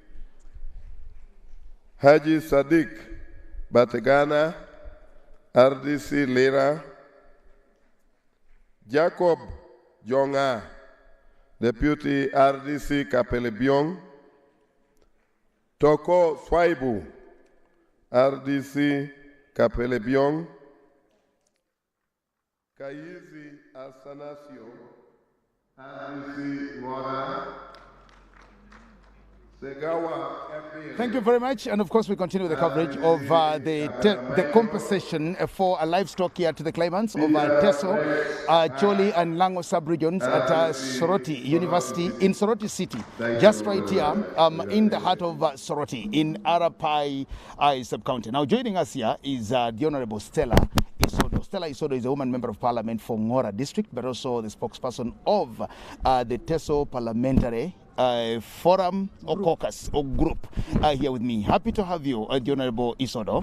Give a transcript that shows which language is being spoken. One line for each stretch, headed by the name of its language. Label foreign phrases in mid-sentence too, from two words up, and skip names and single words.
English: Haji Sadiq Bategana, RDC Lira, Jacob Jonga, Deputy RDC Kapelebiong, Toko Swaibu, RDC Kapelebiong, Kaizi Asanasio, RDC Mora, Thank you very much, and of course we continue the coverage of the compensation for livestock here to the claimants of Teso, Choli and Lango sub-regions at Soroti University in Soroti City, just right here in the heart of Soroti in Arapai sub-county. Now joining us here is the Honorable Stella Isodo. Stella Isodo is a woman member of parliament for Ngora district, but also the spokesperson of the Teso Parliamentary Forum or Caucus or Group here with me. Happy to have you, the Honorable Isodo.